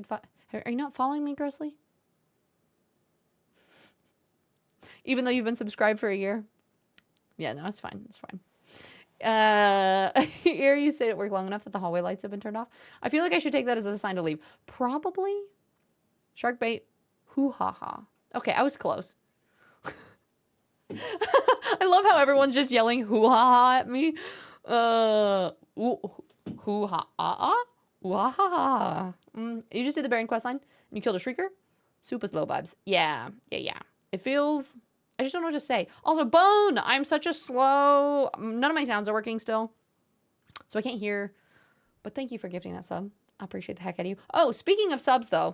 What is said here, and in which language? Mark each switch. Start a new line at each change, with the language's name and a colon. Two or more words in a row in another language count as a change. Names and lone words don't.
English: Are you not following me, Grizzly? Even though you've been subscribed for a year? Yeah, no, it's fine. It's fine. Here you stayed at work long enough that the hallway lights have been turned off. I feel like I should take that as a sign to leave. Probably. Shark bait. Hoo-ha-ha. Okay, I was close. I love how everyone's just yelling hoo-ha-ha at me. Hoo-ha-ha-ha? Hoo-ha-ha-ha. You just did the Baron quest line and you killed a Shrieker? Super slow vibes. Yeah. It feels... I just don't know what to say. Also, Bone! I'm such a slow... None of my sounds are working still. So I can't hear. But thank you for gifting that sub. I appreciate the heck out of you. Oh, speaking of subs, though.